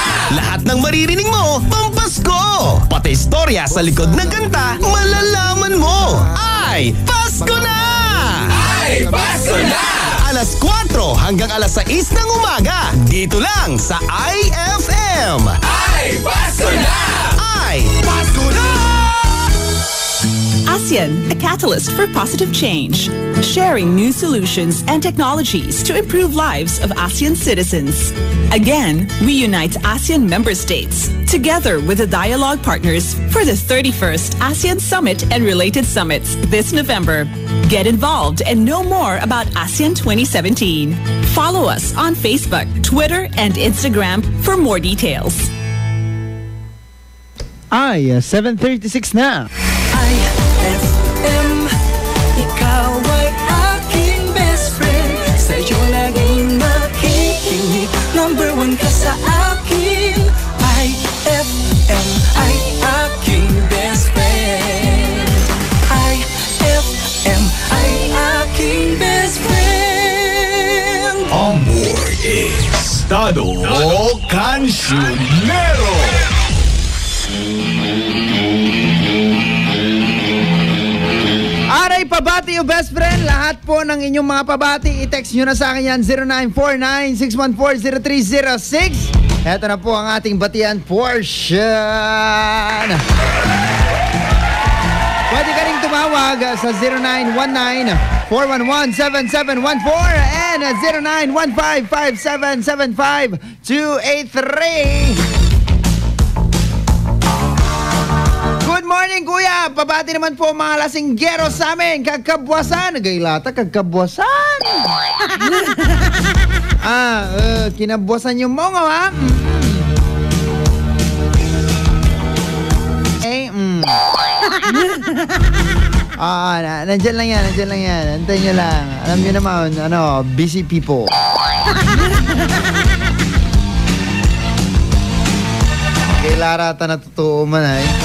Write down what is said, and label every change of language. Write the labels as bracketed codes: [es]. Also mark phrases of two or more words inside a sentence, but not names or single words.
[tl] Lahat ng maririnig mo, pampasko! Pati istorya sa likod ng kanta, malalaman mo! Ay, Pasko na! Ay, Pasko na! Alas 4 hanggang alas 6 ng umaga, dito lang sa IFM. Ay, Pasko na! Ay, Pasko na! [en] ASEAN, a catalyst for positive change, sharing new solutions and technologies to improve lives of ASEAN citizens. Again, we unite ASEAN member states together with the dialogue partners for the 31st ASEAN Summit and related summits this November. Get involved and know more about ASEAN 2017. Follow us on Facebook, Twitter, and Instagram for more details. [tl] 7:36 na. IFM, ikaw ay aking [en] best friend. [tl] Sa'yo laging makikinig. Number 1 ka sa akin. IFM ay aking [en] best friend. [tl] IFM ay aking [en] best friend. On board is Dado Cancionero. [tl] Aray, pabati o [en] best friend. [tl] Lahat po ng inyong mga pabati, i-text nyo na sa akin yan, 0949-614-0306. Eto na po ang ating batian portion. Pwede ka rin tumawag sa 0919-411-7714 and 0915-5775-283. [en] Good morning, Kuya! [tl] Pabati naman po mga lasinggero sa amin. Kagkabwasan. Gaylata, kagkabwasan. Kinabwasan yung mongo, ha? Nandyan lang yan. Antayin nyo lang. Alam nyo naman, [en] busy people. [tl] Kay Lara, natotoo man ay.